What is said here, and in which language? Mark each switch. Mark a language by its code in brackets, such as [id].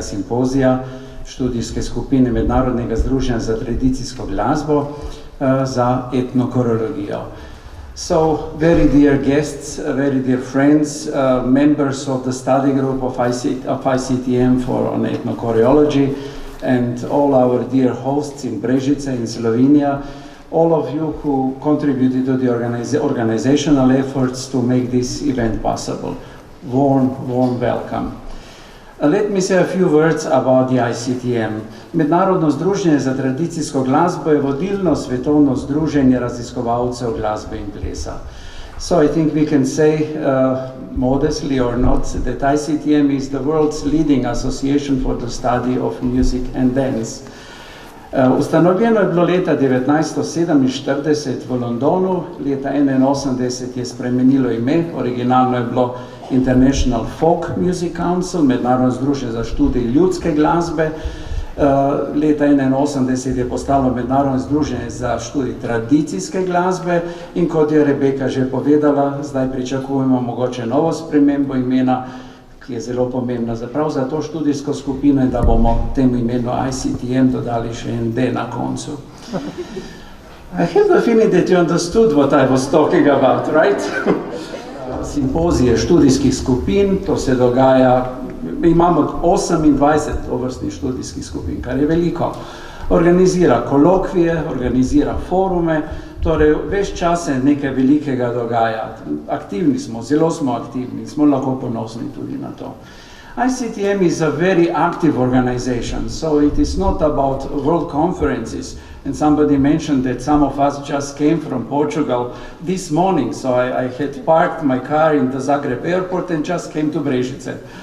[sl] simpozija študijske skupine Mednarodnega združenja za tradicijsko glasbo za etnochorologijo. [en] So, very dear guests, very dear friends, members of the study group of ICTM on ethnochoreology, and all our dear hosts in Brežice, in Slovenia, all of you who contributed to the organizational efforts to make this event possible. Warm welcome. Let me say a few words about the ICTM. [sl] Mednarodno združenje za tradicijsko glasbo je vodilno svetovno združenje raziskovalcev glasbe in plesa. [en] So I think we can say, modestly or not, that ICTM is the world's leading association for the study of music and dance. [sl] Ustanovljeno je bilo leta 1947 v Londonu, leta 1981 je spremenilo ime, originalno je bilo International Folk Music Council, mednarodno združenje za študij ljudske glasbe. Leta 1981 je postalo mednarodno združenje za študij tradicijske glasbe in kot je Rebeka že povedala, zdaj pričakujemo mogoče novo spremembo imena, ki je zelo pomembna prav za to študijsko skupino in da bomo temu imenu ICTM dodali še en D na koncu. [en] I have the feeling that you understood what I was talking about, right? [sl] Simpozije študijskih skupin, to se dogaja, imamo 28 tovrstnih študijskih skupin, kar je veliko. Organizira kolokvije, organizira forume, torej ves čas se nekaj velikega dogaja. Aktivni smo, zelo smo aktivni, smo lahko ponosni tudi na to. [en] ICTM is a very active organization, so it is not about world conferences. And somebody mentioned that some of us just came from Portugal this morning, so I had parked my car in the Zagreb airport and just came to Brežice.